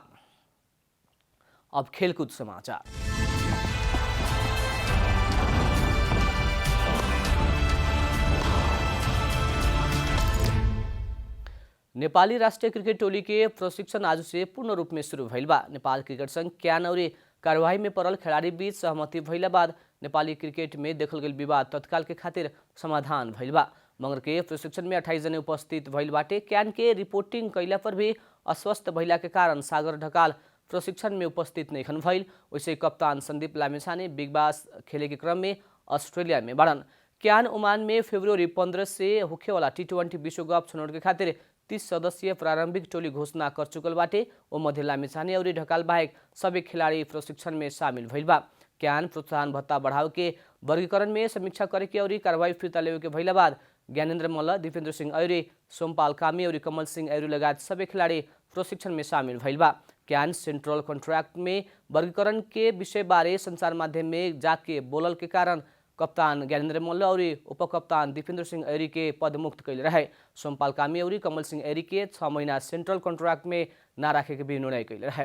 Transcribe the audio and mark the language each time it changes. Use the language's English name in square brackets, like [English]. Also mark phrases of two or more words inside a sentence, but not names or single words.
[Bhojpuri] अब खेलकूद समाचार। नेपाली राष्ट्रीय क्रिकेट टोली के प्रशिक्षण आज से पूर्ण रूप में शुरू भइल बा। नेपाल क्रिकेट संघ क्यान और कार्यवाही में पड़ल खिलाड़ी बीच सहमति भइला बाद नेपाली क्रिकेट में देखल गेल विवाद तत्काल के खातिर समाधान भइल बा। मगर के प्रशिक्षण में 28 जने उपस्थित भइल बाटे। क्यान के रिपोर्टिंग कैला पर भी अस्वस्थ भइला के कारण सागर ढकाल प्रशिक्षण में उपस्थित नहीं खन भइल। वैसे कप्तान संदीप लामिछाने बिग बास खेले के क्रम में ऑस्ट्रेलिया में बाड़न। क्यान ओमान में फरवरी 15 से होखेवाला T20 विश्व कप छनौट के खातिर 30 सदस्यीय प्रारंभिक टोली घोषणा कर चुकल बाटे। ओ मध्य लामिछाने और ढकाल बाहेक सबै खिलाड़ी प्रशिक्षण में शामिल भइल बा। क्यान प्रोत्साहन भत्ता बढ़ाव के वर्गीकरण में समीक्षा करे के और कार्रवाई फिर्ता लेवे के भइला बाद ज्ञानेन्द्र मल्ल, दीपेन्द्र सिंह ऐरी, सोमपाल कामी और कमल सिंह ऐरी लगायत सबै खिलाड़ी प्रशिक्षण में शामिल भइल बा। क्यान [English] central contract [Bhojpuri] में वर्गीकरण के विषय बारे संचार माध्यम में जाके बोलल के कारण कप्तान ज्ञानेन्द्र मल्ल और उपकप्तान दीपेन्द्र सिंह ऐरी के पद मुक्त कैल रहे। सोमपाल कामी और कमल सिंह ऐरी के 6 महीना [English] central contract [Bhojpuri] में न राखे के भी निर्णय कैल रहे।